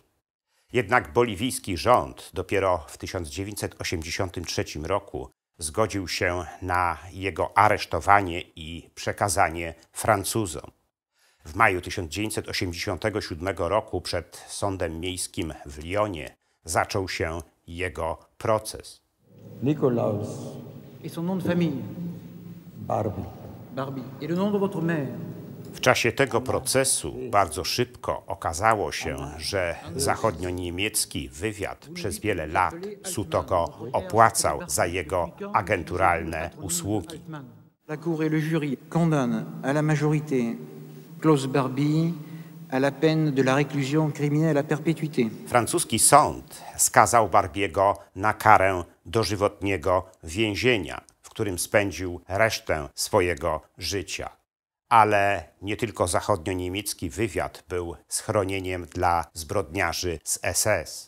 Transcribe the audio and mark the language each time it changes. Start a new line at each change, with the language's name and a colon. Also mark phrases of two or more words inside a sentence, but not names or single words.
Polish: Jednak boliwijski rząd dopiero w 1983 roku zgodził się na jego aresztowanie i przekazanie Francuzom. W maju 1987 roku przed sądem miejskim w Lyonie zaczął się jego proces.
French: Nikolaus. Et son nom de famille? Barbie. Barbie. Et le nom de votre mère?
Polish: W czasie tego procesu bardzo szybko okazało się, że zachodnioniemiecki wywiad przez wiele lat suto opłacał za jego agenturalne usługi.
French: La Cour et le jury condamnent à la majorité Klaus Barbie à la peine de la réclusion criminelle à perpétuité.
Polish: Francuski sąd skazał Barbiego na karę dożywotniego więzienia, w którym spędził resztę swojego życia. Ale nie tylko zachodnioniemiecki wywiad był schronieniem dla zbrodniarzy z SS.